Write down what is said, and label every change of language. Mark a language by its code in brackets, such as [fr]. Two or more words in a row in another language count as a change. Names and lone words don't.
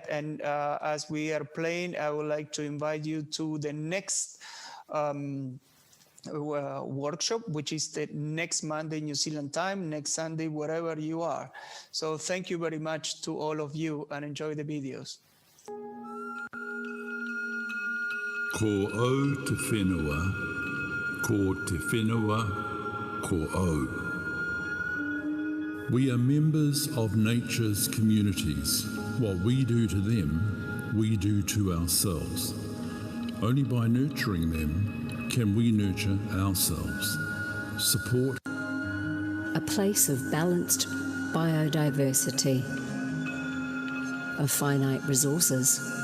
[en] And as we are playing, I would like to invite you to the next workshop, which is the next Monday New Zealand time, next Sunday wherever you are. So thank you very much to all of you, and enjoy the videos. [mi] Ko au te whenua, ko te whenua, ko au. [en] We are members of nature's communities. What we do to them, we do to ourselves. Only by nurturing them can we nurture ourselves. Support. A place of balanced biodiversity, of finite resources.